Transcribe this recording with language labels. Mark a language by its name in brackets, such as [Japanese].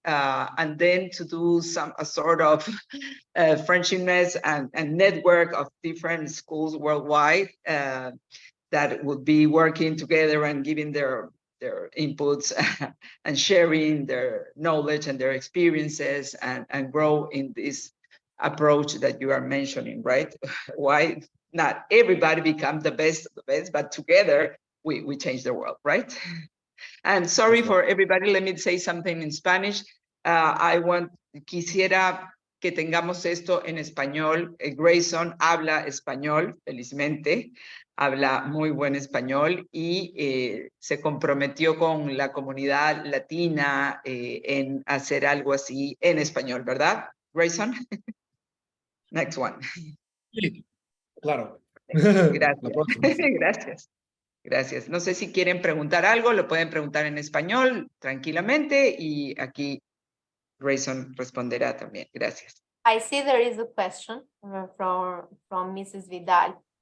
[English] And then to do a sort of friendshipness and network of different schools worldwide that would be working together and giving their inputs and sharing their knowledge and their experiences and grow in this approach that you are mentioning, right? Why not everybody become the best of the best, but together we change the world, right? And sorry for everybody, let me say something in Spanish. [Spanish] Quisiera que tengamos esto en español. Grayson habla español, felizmente, habla muy buen español y se comprometió con la comunidad latina en hacer algo así en español, ¿verdad, Grayson? [English] Next one. [Spanish] Sí, claro. Gracias. La próxima. Gracias. Gracias. No sé si quieren preguntar algo, lo pueden preguntar en español tranquilamente y aquí Grayson responderá también. Gracias. [English] I see there is a question from Mrs. Vidal.